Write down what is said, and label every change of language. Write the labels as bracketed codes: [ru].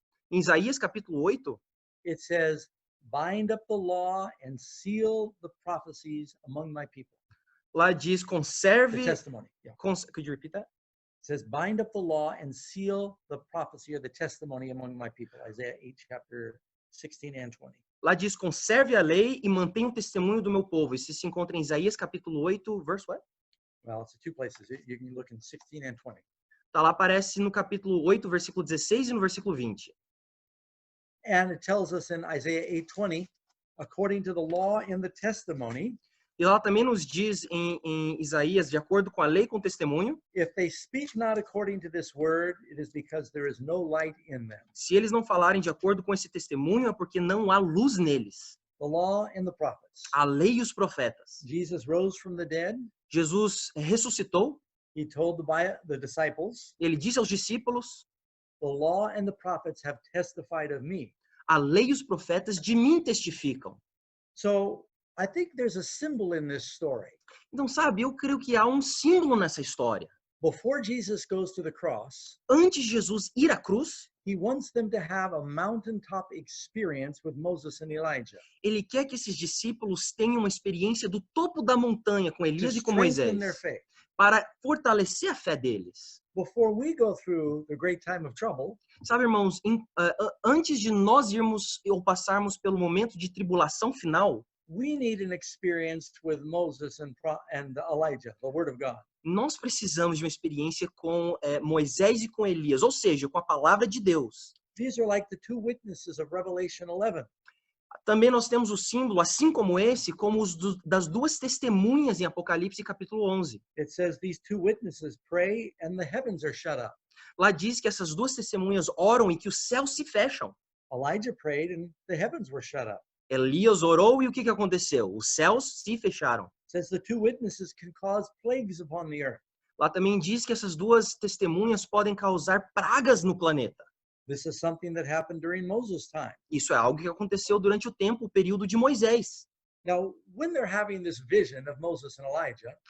[pt] Em Isaías, capítulo 8, [en] it says, bind up the law and seal the prophecies among my people. [pt] lá diz, [en] The [pt] conserve... [en] testimony. Yeah. Could you repeat that? It says, bind up the law and seal the prophecy or the testimony among my people. Isaiah 8, chapter 16 and 20. [pt] Lá diz, conserve a lei e mantenha o testemunho do meu povo. Isso se encontra em Isaías, capítulo 8, [en] verse what? Well, it's two places. You can look in 16 and 20. [pt] Tá lá, aparece no capítulo 8, versículo 16 e no versículo 20. [en] And it tells us in Isaiah 8:20, according to the law and the testimony, [pt] E lá também nos diz em Isaías, de acordo com a lei e com o testemunho, [en] if they speak not according to this word, it is because there is no light in them. [pt] se eles não falarem de acordo com esse testemunho, é porque não há luz neles. [en] The law and the prophets. [pt] A lei e os profetas. [en] Jesus rose from the dead. [pt] Jesus ressuscitou, [en] He told the disciples, [pt] ele disse aos discípulos, [en] the law and the prophets have testified of me. [pt] a lei e os profetas de mim testificam. [en] So I think there's a symbol in this story. [pt] Então, sabe, eu creio que há um símbolo nessa história. [en] Before Jesus goes to the cross, [pt] Antes de Jesus ir à cruz, [en] he wants them to have a mountaintop experience with Moses and Elijah. [pt] ele quer que esses discípulos tenham uma experiência do topo da montanha com [en] To [pt] Elias e com [en] strengthen [pt] Moisés, [en] their faith. [pt] para fortalecer a fé deles. [en] Before we go through the great time of trouble, [pt] Sabe, irmãos, antes de nós irmos ou passarmos pelo momento de tribulação final, [en] we need an experience with Moses and Elijah, the Word of God. [pt] nós precisamos de uma experiência com Moisés e com Elias, ou seja, com a palavra de Deus. [en] These are like the two witnesses of Revelation 11. [pt] Também nós temos o símbolo, assim como esse, como os das duas testemunhas em Apocalipse capítulo 11. [en] It says these two witnesses pray and the heavens are shut up. [pt] Lá diz que essas duas testemunhas oram e que os céus se fecham. [en] Elijah prayed and the heavens were shut up. [pt] Elias orou e o que aconteceu? Os céus se fecharam. [en] It says the two witnesses can cause plagues upon the earth. [pt] Lá também diz que essas duas testemunhas podem causar pragas no planeta. [en] This is something that happened during Moses' time. [pt] Isso é algo que aconteceu durante o período de Moisés. [en] Now, when they're having this vision of Moses and Elijah,